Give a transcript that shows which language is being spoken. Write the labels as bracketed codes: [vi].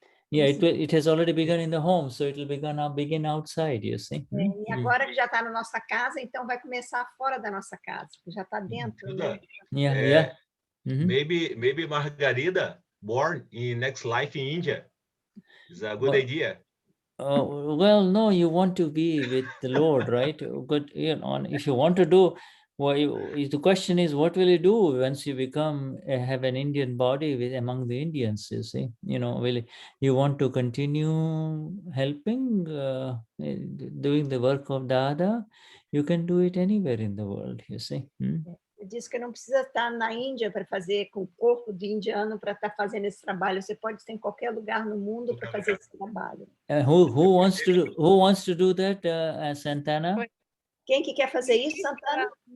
[en] it has already begun in the home, so it will begin outside, you see. [pt] E agora que já está na nossa casa, então vai começar fora da nossa casa, já está dentro. Né? [en] Maybe Margarida born in next life in India is a good idea. Well, no, you want to be with the Lord, right? But if you want to do, the question is, what will you do once you have an Indian body among the Indians? You see, will you want to continue helping, doing the work of Dada? You can do it anywhere in the world. You see. [pt] Diz que não precisa estar na Índia para fazer com o corpo de indiano para estar fazendo esse trabalho. Você pode estar em qualquer lugar no mundo para fazer esse trabalho. [en] Who wants to do that, Santana? [pt] Quem que quer fazer isso, Santana?